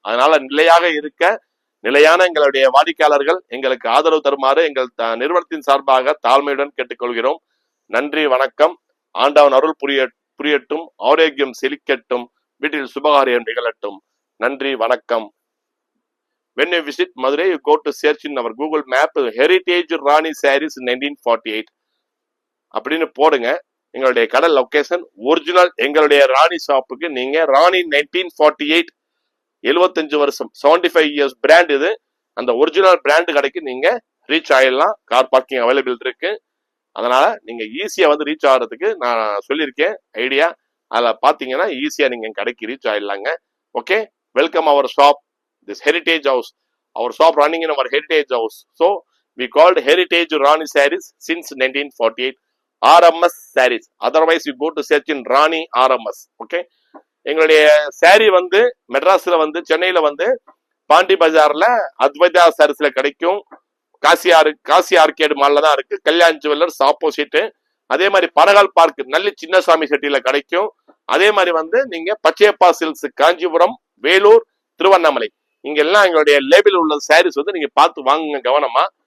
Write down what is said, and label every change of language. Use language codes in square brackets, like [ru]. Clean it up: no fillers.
[ta] அதனால நிலையாக இருக்க நிலையான எங்களுடைய வாடிக்கையாளர்கள் எங்களுக்கு ஆதரவு தருமாறு எங்கள் நிறுவனத்தின் சார்பாக தாழ்மையுடன் கேட்டுக்கொள்கிறோம். நன்றி, வணக்கம். ஆண்டவன் அருள் புரியட்டும், ஆரோக்கியம் செழிக்கட்டும், வீட்டில் சுபகாரியம் நிகழட்டும். நன்றி, வணக்கம். [en] When you visit Madurai, you go to search in our Google map Heritage Rani Sarees 1948 [ta] அப்படின்னு போடுங்க. எங்களுடைய கடை லொகேஷன் ஒரிஜினல் எங்களுடைய ராணி ஷாப்புக்கு நீங்க ராணி 1948 75 வருஷம் 75 இயர்ஸ் பிராண்ட் இது. அந்த ஒரிஜினல் பிராண்ட் கடைக்கு நீங்க ரீச் ஆயிடலாம். கார் பார்க்கிங் அவைலபிள் இருக்கு. அதனால நீங்க ஈஸியா வந்து ரீச் ஆகிறதுக்கு நான் சொல்லியிருக்கேன் ஐடியா. அதில் பார்த்தீங்கன்னா ஈஸியா நீங்க கடைக்கு reach ஆயிடலாங்க. [en] Okay, welcome our shop, this heritage house. Our shop running in our heritage house. So we called Heritage Rani Sarees since 1948. RMS Sarees. Otherwise you go to search in Rani RMS. Okay. [ta] எங்களுடைய sorry வந்து மெட்ராஸ்ல வந்து சென்னையில வந்து பாண்டி பஜார்ல அத்வைதா சாரீஸ்ல கிடைக்கும். Kashi arcade மால்ல தான் இருக்கு. Kalyan jewellers opposite. அதே மாதிரி பனகால் பார்க் நல்லி சின்னசாமி செட்டியில கிடைக்கும். அதே மாதிரி வந்து நீங்க பச்சையப்பா சில்க்ஸ் காஞ்சிபுரம், வேலூர், திருவண்ணாமலை இங்க எல்லாம் எங்களுடைய லேபிள் உள்ள சாரீஸ் வந்து நீங்க பார்த்து வாங்குங்க கவனமா.